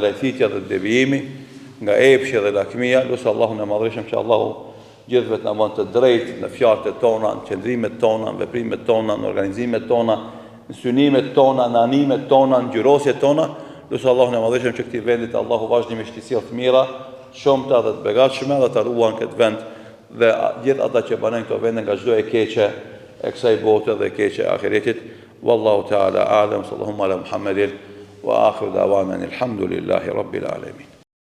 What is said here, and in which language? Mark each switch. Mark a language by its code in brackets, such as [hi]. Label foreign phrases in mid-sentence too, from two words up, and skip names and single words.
[sq] lajthitja dhe devijimi, nga epshi dhe lakmia, lusë Allahun e madhëshëm që Allahu gjithëve të na bën të drejtë në fjalët tona, në qëndrimet tona, në veprimet tona, në organizimet tona, në synimet tona, në animet tona, në gjyrosjet tona, lusë Allahun e madhëshëm që këtij vendit Allahu vazhdimisht t'i sjellë të mira, shumëta dhe të begatshme dhe ta ruan këtë vend dhe gjithë ata që banojnë këto vende nga çdo e keqe e kësaj bote dhe e keqe e ahiretit. [ar] والله تعالى أعلم صلى الله على محمد وآخر دعوانا الحمد لله رب العالمين.